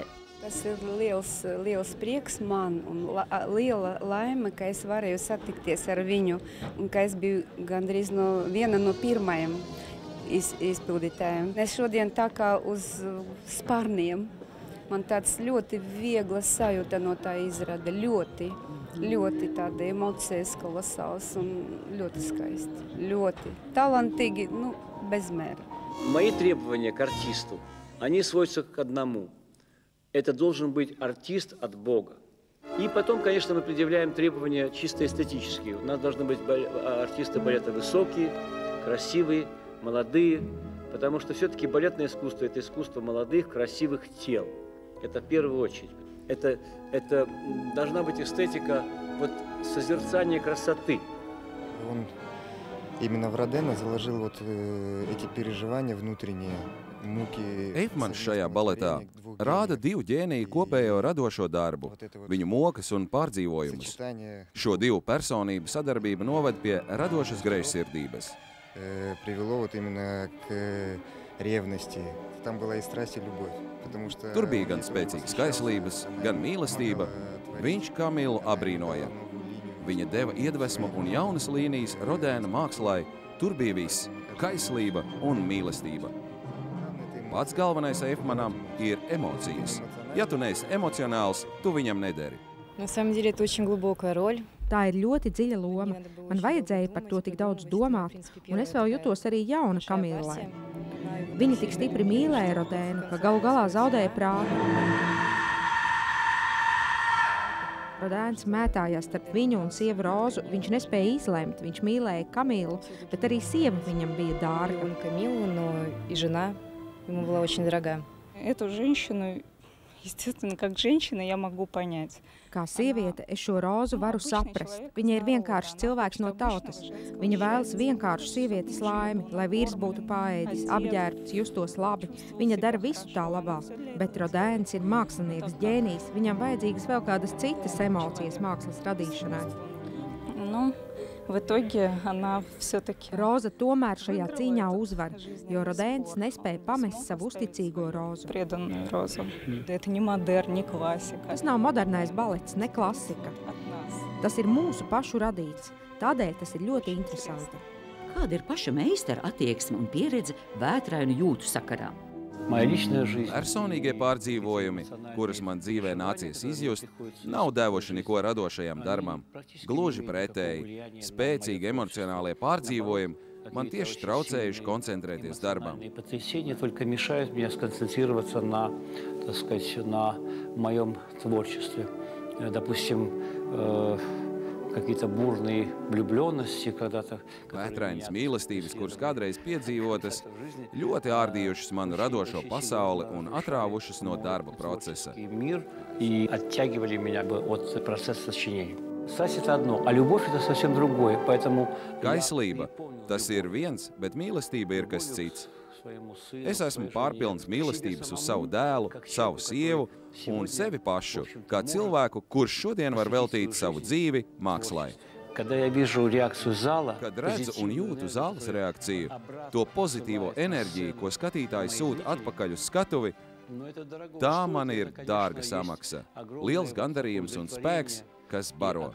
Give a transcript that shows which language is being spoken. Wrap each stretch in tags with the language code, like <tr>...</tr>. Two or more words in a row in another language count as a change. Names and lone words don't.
<lv>Tas ir liels prieks man un liela laime, ka es varēju satikties ar viņu un ka es biju gandrīz viena no pirmajiem izpildītājiem. Es šodien tā kā uz sparniem. Man tāds ļoti viegla sajūta no tā izrāda, ļoti tāda emocijas kolosāls un ļoti skaisti, ļoti talantīgi,</lv> <ru>без мэра. Мои требования к артисту, они сводятся к одному. Это должен быть артист от Бога. И потом, конечно, мы предъявляем требования чисто эстетические. У нас должны быть артисты балета высокие, красивые, молодые, потому что все-таки балетное искусство – это искусство молодых, красивых тел. Это в первую очередь. Это должна быть эстетика созерцания красоты. Он именно в Родена заложил эти переживания внутренние, муки.</ru> <lv>Eifmans šajā baletā rāda divu ģēniju kopējo radošo darbu, viņu mokas un pārdzīvojumus. Šo divu personību sadarbība noved pie radošas greizsirdības.</lv> <ru>Привело именно к revности. Tam была и страсть, и любовь.</ru> <lv>Tur bija gan spēcīgas kaislības, gan mīlestība. Viņš Kamilu abrīnoja. Viņa deva iedvesmu un jaunas līnijas Rodēna mākslai. Tur bija viss – kaislība un mīlestība. Pats galvenais Eifmanam ir emocijas. Ja tu neesi emocionāls, tu viņam nederi.</lv> <ru>На самом деле это очень глубокая роль.</ru> <lv>Tā ir ļoti dziļa loma. Man vajadzēja par to tik daudz domāt, un es vēl jutos arī jauna Kamilai. Viņa tik stipri mīlēja Rodēnu, ka galu galā zaudēja prātu. Rodēns mētājās starp viņu un sievu Rozu. Viņš nespēja izlemt. Viņš mīlēja Kamilu, bet arī sieva viņam bija dārga.</lv> <ru>Камилу, но и жена ему была очень дорога. Эту женщину, естественно, как женщина, я могу понять.</ru> <lv>Kā sieviete, es šo Rozu varu saprast. Viņa ir vienkārši cilvēks no tautas. Viņa vēlas vienkāršu sievietes laimi, lai vīrs būtu paēdis, apģērbts, justos labi. Viņa dara visu tā labā. Bet Rodēns ir mākslinieks, ģēnijs. Viņam vajadzīgas vēl kādas citas emocijas mākslas radīšanai.</lv> <ru>В итоге она все-таки...</ru> <lv>Roza tomēr šajā cīņā uzvar, jo Rodēns nespēja pamest savu uzticīgo Rozu.</lv> <ru>Преданную Розу. Это не модерн, не классика.</ru> <lv>Tas nav modernais balets, ne klasika. Tas ir mūsu pašu radīts. Tādēļ tas ir ļoti interesanti. Kāda ir paša meistara attieksme un pieredze vētrainu jūtu sakarā?</lv> <ru>Моя личная жизнь.</ru> <lv>Personīgie pārdzīvojumi, kurus man dzīvē nācies izjust, nav devuši neko radošajam darbam. Gluži pretēji, spēcīgi emocionālie pārdzīvojumi man tieši traucējuši koncentrēties darbam.</lv> <ru>Потрясения только мешают мне сконцентрироваться на, так сказать, на моем творчестве. Допустим, какие-то бурные влюбленности когда-то.</ru> <lv>Vētrainas mīlestības, kuras kādreiz piedzīvotas, ļoti ārdījušas manu radošo pasauli un atrāvušas no darba procesa.</lv> <ru>Мир и оттягивали меня от процесса сочинения. Страсть – это одно, а любовь – это совсем другое. Поэтому</ru> <lv>Kaislība – tas ir viens, bet mīlestība ir kas cits. Es esmu pārpilns mīlestības uz savu dēlu, savu sievu un sevi pašu, kā cilvēku, kurš šodien var veltīt savu dzīvi mākslai. Kad redzu un jūtu zāles reakciju, to pozitīvo enerģiju, ko skatītājs sūta atpakaļ uz skatuvi, tā man ir dārga samaksa, liels gandarījums un spēks, kas baro.</lv>